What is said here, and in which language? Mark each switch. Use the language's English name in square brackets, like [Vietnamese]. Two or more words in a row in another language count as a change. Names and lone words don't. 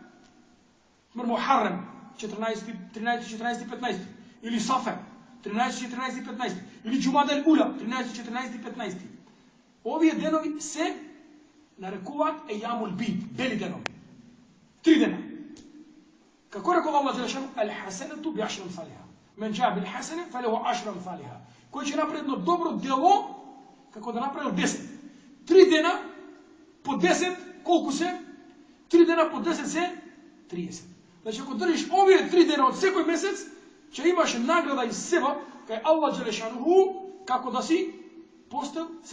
[Macedonian] Мухаррем 14, 13, 14, 15, или Сафер 13, 14, 15, или Џумадел Ула 13, 14, 15. Овие денови се нарекуваат [Arabic] أيام البيض, [Macedonian] бели денови. 3 дена. Како рекол [Arabic] الله جل شأنه: "الحسنة بعشر أمثالها. من جاء بالحسنة فله 10 أمثالها." [Macedonian] Кој ќе направи едно добро дело, како да направил 10. 3 дена по 10, колку се? 3 дена по 10 се 30. Значи, ако држиш овие 3 дена од секој месец, ќе имаш награда и себа кај [Arabic] الله جل شأنه [Macedonian] како да си постел цел месец.